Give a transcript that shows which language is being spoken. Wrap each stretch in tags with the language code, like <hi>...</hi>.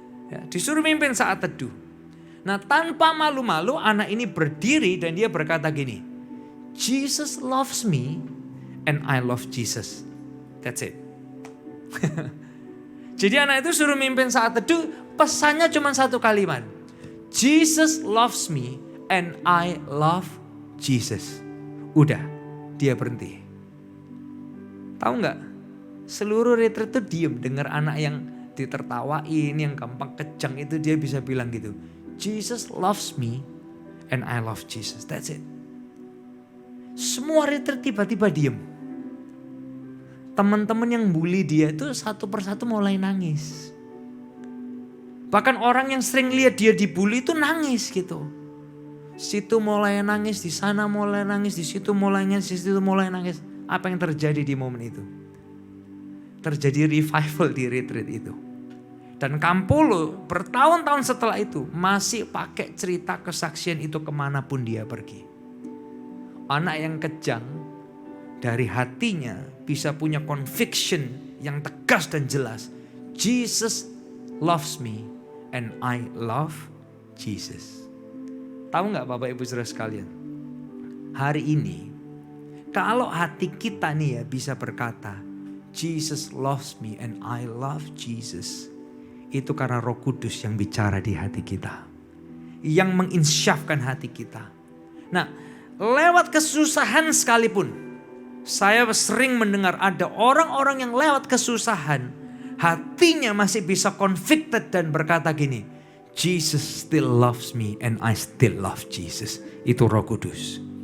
<id>Ya, disuruh mimpin saat teduh. Nah tanpa malu-malu anak ini berdiri dan dia berkata gini,</id> <en>Jesus loves me and I love Jesus. That's it.</en> <id>Jadi anak itu suruh mimpin saat teduh, pesannya cuma satu kalimat.</id> <en>Jesus loves me and I love Jesus.</en> <id>Udah, dia berhenti. Tahu nggak? Seluruh retreat itu diem dengar anak yang ditertawain, yang gampang kejang itu dia bisa bilang gitu.</id> <en>Jesus loves me and I love Jesus. That's it.</en> <id>Semua retreat tiba-tiba diem. Teman-teman yang bully dia itu satu persatu mulai nangis. Bahkan orang yang sering lihat dia dibully itu nangis gitu. Situ mulai nangis, di sana mulai nangis, di situ mulai nangis, di situ mulai nangis. Apa yang terjadi di momen itu? Terjadi revival di retreat itu. Dan Campolo bertahun-tahun setelah itu masih pakai cerita kesaksian itu kemanapun dia pergi. Anak yang kejang dari hatinya bisa punya conviction yang tegas dan jelas.</id> <en>Jesus loves me and I love Jesus.</en> <id>Tahu nggak Bapak Ibu Saudara sekalian? Hari ini kalau hati kita nih ya bisa berkata,</id> <en>Jesus loves me and I love Jesus.</en> <id>Itu karena Roh Kudus yang bicara di hati kita. Yang menginsyafkan hati kita. Nah, lewat kesusahan sekalipun, saya sering mendengar ada orang-orang yang lewat kesusahan, hatinya masih bisa convicted dan berkata gini,</id> <en>Jesus still loves me and I still love Jesus.</en> <id>Itu Roh Kudus.</id>